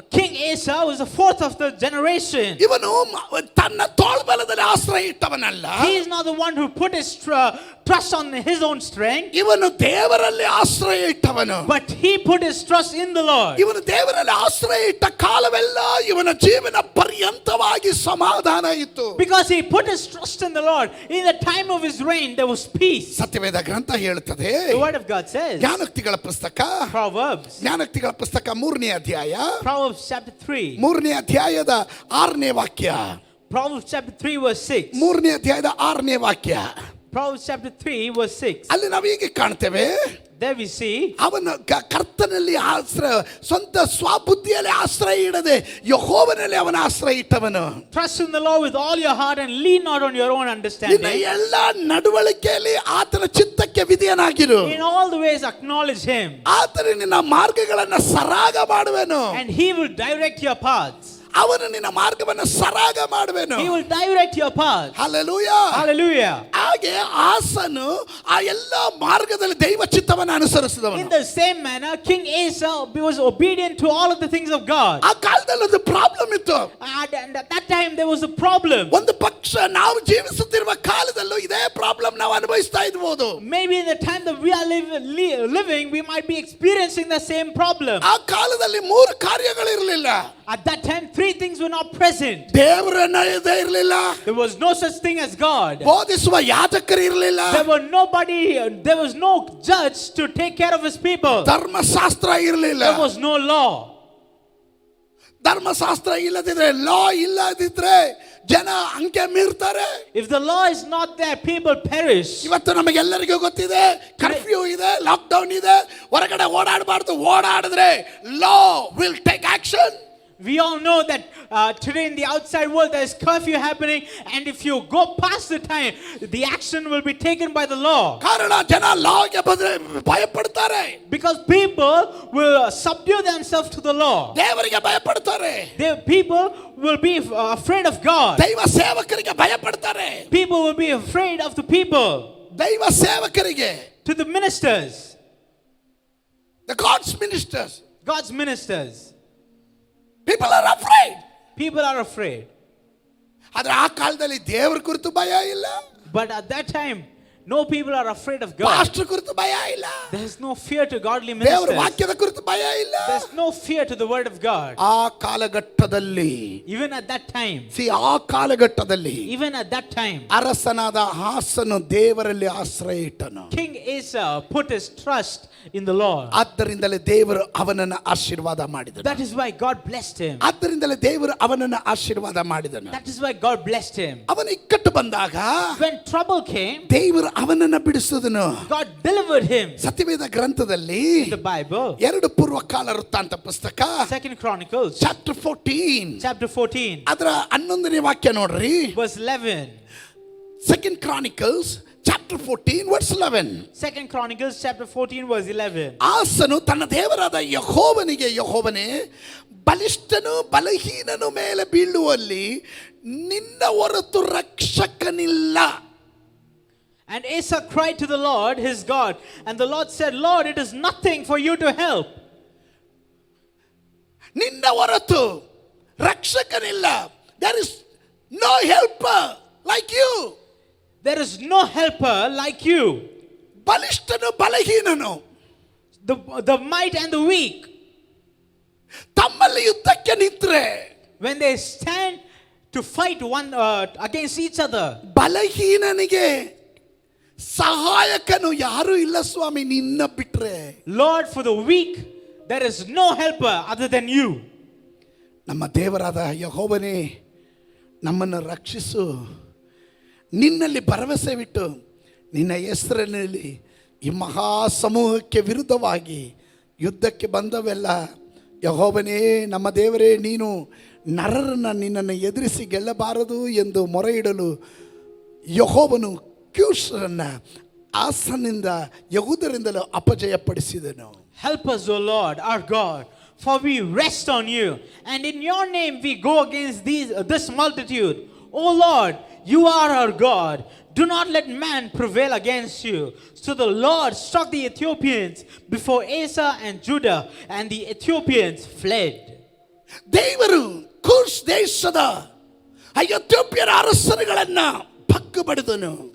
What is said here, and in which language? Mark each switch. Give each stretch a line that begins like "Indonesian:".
English: King Asa was the 4th of the generation.
Kannada: ಇವನು ತನ್ನ ತೋಳ್ಬಲದಲ್ಲಿ ಆಶ್ರಯ ಇಟ್ಟವನಲ್ಲ.
English: He is not the one who put his trust on his own strength,
Kannada: ಇವನು ದೇವರಲ್ಲಿ ಆಶ್ರಯ ಇಟ್ಟವನು.
English: but he put his trust in the Lord.
Kannada: ಇವನು ದೇವರಲ್ಲಿ ಆಶ್ರಯ ಇಟ್ಟ ಕಾಲವೆಲ್ಲ ಇವನ ಜೀವನ ಪರ್ಯಂತವಾಗಿ ಸಮಾಧಾನ ಇತ್ತು.
English: Because he put his trust in the Lord, in the time of his reign there was peace.
Kannada: ಸತ್ಯವೇದ ಗ್ರಂಥ ಹೇಳುತ್ತದೆ,
English: The word of God says,
Kannada: ಜ್ಞಾನೋಕ್ತಿಗಳ ಪುಸ್ತಕ,
English: Proverbs,
Kannada: ಜ್ಞಾನೋಕ್ತಿಗಳ ಪುಸ್ತಕ 3ನೇ ಅಧ್ಯಾಯ,
English: Proverbs chapter 3,
Kannada: 3ನೇ ಅಧ್ಯಾಯದ 6ನೇ ವಾಕ್ಯ,
English: Proverbs chapter 3 verse 6,
Kannada: 3ನೇ ಅಧ್ಯಾಯದ 6ನೇ ವಾಕ್ಯ.
English: Proverbs chapter 3 verse 6.
Kannada: ಅಲ್ಲಿ ನಾವು ಹೀಗೆ ಕಾಣ್ತೇವೆ,
English: There we see,
Kannada: ಅವನ ಕರ್ತನಲ್ಲಿ ಆಶ್ರಯ, ಸ್ವಂತ ಸ್ವಬುದ್ಧಿಯಲ್ಲಿ ಆಶ್ರಯ ಇಡದೆ ಯೆಹೋವನಲ್ಲಿ ಅವನ ಆಶ್ರಯ ಇಟ್ಟವನು.
English: trust in the Lord with all your heart and lean not on your own
Kannada: ನಿನ್ನ
English: understanding.
Kannada: ಎಲ್ಲ ನಡವಳಿಕೆಯಲ್ಲಿ ಆತನ ಚಿತ್ತಕ್ಕೆ ವಿಧೇಯನಾಗಿರು,
English: In all the ways acknowledge him,
Kannada: ಆತನ ನಿನ್ನ ಮಾರ್ಗಗಳನ್ನ ಸರಾಗ ಮಾಡುವೆನು.
English: and he will direct your paths.
Kannada: ಅವನು ನಿನ್ನ ಮಾರ್ಗವನ್ನು ಸರಾಗ ಮಾಡುವೆನು.
English: He will direct your paths.
Kannada: Hallelujah.
English: Hallelujah.
Kannada: ಹಾಗೆ ಆಸನು ಆ ಎಲ್ಲ ಮಾರ್ಗದಲ್ಲಿ ದೈವ ಚಿತ್ತವನ್ನು ಅನುಸರಿಸಿದವನು.
English: In the same manner, King Asa was obedient to all of the things of God.
Kannada: ಆ ಕಾಲದಲ್ಲಿ ಒಂದು ಪ್ರಾಬ್ಲಮ್ ಇತ್ತು.
English: And at that time there was a problem.
Kannada: ಒಂದು ಪಕ್ಷ ನಾವು ಜೀವಿಸುತ್ತಿರುವ ಕಾಲದಲ್ಲೂ ಇದೇ ಪ್ರಾಬ್ಲಮ್ ನಾವು ಅನುಭವಿಸ್ತಾ ಇದ್ಬೋದು.
English: Maybe in the time that we are living, we might be experiencing the same problem.
Kannada: ಆ ಕಾಲದಲ್ಲಿ 3 ಕಾರ್ಯಗಳು ಇರಲಿಲ್ಲ.
English: At that time, 3 things were not present.
Kannada: ದೇವರನ್ನ ಇರಲಿಲ್ಲ,
English: There was no such thing as God.
Kannada: ಬೋಧಿಸುವ ಯಾಜಕರು ಇರಲಿಲ್ಲ,
English: There was no judge to take care of his people.
Kannada: ಧರ್ಮಶಾಸ್ತ್ರ ಇರಲಿಲ್ಲ.
English: There was no law.
Kannada: ಧರ್ಮಶಾಸ್ತ್ರ ಇಲ್ಲದಿದ್ರೆ, ಲಾ ಇಲ್ಲದಿದ್ರೆ ಜನ ಅಂಕೆ ಮೀರ್ತಾರೆ.
English: If the law is not there, people perish.
Kannada: ಇವತ್ತು ನಮಗೆಲ್ಲರಿಗೂ ಗೊತ್ತಿದೆ, ಕರ್ಫ್ಯೂ ಇದೆ, ಲಾಕ್ಡೌನ್ ಇದೆ, ಹೊರಗಡೆ ಓಡಾಡಬಾರ್ದು. ಓಡಾಡಿದ್ರೆ
English: Law will take action. We all know that today in the outside world there is curfew happening, and if you go past the time, the action will be taken by the law.
Kannada: ಕಾರಣ ಜನ ಲಾಗೆ ಬಂದ್ರೆ ಭಯಪಡ್ತಾರೆ,
English: Because people will subdue themselves to the law.
Kannada: ದೇವರಿಗೆ ಭಯಪಡ್ತಾರೆ,
English: People will be afraid of God.
Kannada: ದೈವ ಸೇವಕರಿಗೆ ಭಯಪಡ್ತಾರೆ,
English: People will be afraid of the people.
Kannada: ದೈವ ಸೇವಕರಿಗೆ,
English: To the ministers, the God's ministers, God's ministers, people are afraid. people are afraid.
Kannada: ಆದ್ರೆ ಆ ಕಾಲದಲ್ಲಿ ದೇವರ ಕುರಿತು ಭಯ ಇಲ್ಲ,
English: But at that time, no people are afraid of God.
Kannada: Pastor ಕುರಿತು ಭಯ ಇಲ್ಲ,
English: There is no fear to godly
Kannada: ದೇವರ
English: ministers.
Kannada: ವಾಕ್ಯದ ಕುರಿತು ಭಯ ಇಲ್ಲ.
English: There's no fear to the word of God.
Kannada: ಆ ಕಾಲಘಟ್ಟದಲ್ಲಿ,
English: Even at that time,
Kannada: ಆ ಕಾಲಘಟ್ಟದಲ್ಲಿ
English: even at that time,
Kannada: ಅರಸನಾದ ಆಸನು ದೇವರಲ್ಲಿ ಆಶ್ರಯ ಇಟ್ಟನು.
English: King Asa put his trust in the Lord.
Kannada: ಆದ್ದರಿಂದಲೇ ದೇವರು ಅವನನ್ನು ಆಶೀರ್ವಾದ ಮಾಡಿದನು.
English: That is why God blessed him.
Kannada: ಆದ್ದರಿಂದಲೇ ದೇವರು ಅವನನ್ನು ಆಶೀರ್ವಾದ ಮಾಡಿದನು.
English: That is why God blessed him.
Kannada: ಅವನ ಇಕ್ಕಟ್ಟು ಬಂದಾಗ
English: When trouble came,
Kannada: ದೇವರು ಅವನನ್ನು ಬಿಡಿಸಿದನು.
English: God delivered him.
Kannada: ಸತ್ಯವೇದ ಗ್ರಂಥದಲ್ಲಿ
English: In the Bible,
Kannada: 2 ಪೂರ್ವಕಾಲ ವೃತ್ತಾಂತ ಪುಸ್ತಕ
English: 2 Chronicles, chapter 14 chapter 14,
Kannada: ಅದರ 11ನೇ ವಾಕ್ಯ ನೋಡ್ರಿ.
English: verse 11. 2 Chronicles chapter 14 verse 11. 2 Chronicles, chapter 14, verse 11.
Kannada: ಆಸನು ತನ್ನ ದೇವರಾದ ಯೆಹೋವನಿಗೆ, ಯೆಹೋವನೇ, ಬಲಿಷ್ಠನು ಬಲಹೀನನು ಮೇಲೆ ಬೀಳುವಲ್ಲಿ ನಿನ್ನ ಹೊರತು ರಕ್ಷಕನಿಲ್ಲ.
English: And Asa cried to the Lord, his God, and the Lord said, Lord, it is nothing for you to help.
Kannada: ನಿನ್ನ ಹೊರತು ರಕ್ಷಕನಿಲ್ಲ.
English: There is no helper like you. There is no helper like you.
Kannada: ಬಲಿಷ್ಠನು ಬಲಹೀನನು,
English: The might and the weak,
Kannada: ತಮ್ಮಲ್ಲಿ ಯುದ್ಧಕ್ಕೆ ನಿಂತ್ರೆ,
English: when they stand to fight one against each other,
Kannada: ಬಲಹೀನನಿಗೆ ಸಹಾಯಕನು ಯಾರು ಇಲ್ಲ ಸ್ವಾಮಿ ನಿನ್ನ ಬಿಟ್ರೆ.
English: Lord, for the weak, there is no helper other than you.
Kannada: ನಮ್ಮ ದೇವರಾದ ಯೆಹೋವನೇ, ನಮ್ಮನ್ನು ರಕ್ಷಿಸು. ನಿನ್ನಲ್ಲಿ ಭರವಸೆ ಬಿಟ್ಟು ನಿನ್ನ ಹೆಸರಿನಲ್ಲಿ ಈ ಮಹಾ ಸಮೂಹಕ್ಕೆ ವಿರುದ್ಧವಾಗಿ ಯುದ್ಧಕ್ಕೆ ಬಂದವೆಲ್ಲ, ಯೆಹೋವನೇ ನಮ್ಮ ದೇವರೇ, ನೀನು ನರರನ್ನು ನಿನ್ನನ್ನು ಎದುರಿಸಿ ಗೆಲ್ಲಬಾರದು ಎಂದು ಮೊರೆ ಇಡಲು ಯೆಹೋವನು ಕ್ಯೂಷರನ್ನು ಆಸನಿಂದ ಯಹೂದರಿಂದಲೂ ಅಪಜಯಪಡಿಸಿದನು.
English: Help us, O Lord, our God, for we rest on you, and in your name we go against this multitude. O Lord, you are our God. Do not let man prevail against you. So the Lord struck the Ethiopians before Asa and Judah, and the Ethiopians fled.
Kannada: ದೇವರು Cush ದೇಶದ ಎಥಿಯೋಪ್ಯರ ಅರಸರುಗಳನ್ನು ಪಕ್ಕು ಬಡಿದನು.